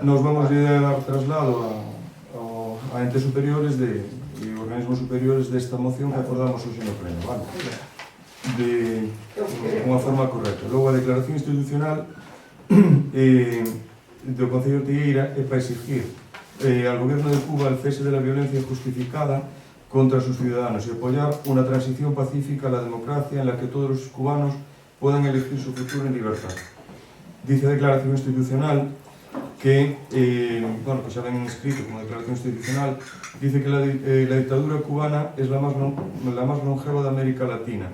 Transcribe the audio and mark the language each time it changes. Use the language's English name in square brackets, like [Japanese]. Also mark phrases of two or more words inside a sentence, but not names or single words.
[Galician] Nos vamos a dar traslado a entes superiores e organismos superiores desta moción que acordamos hoxe no pleno, vale? De unha forma correcta. Logo, a declaración institucional do Concello de Ortigueira é para exigir [Spanish] al gobierno de Cuba el cese de la violencia injustificada contra sus ciudadanos y apoyar una transición pacífica a la democracia en la que todos los cubanos puedan elegir su futuro en libertad. [Galician] Dice a declaración institucional que, bueno, que xa ven escrito como declaración institucional, [Spanish] dice que la dictadura cubana es la más longeva de América Latina.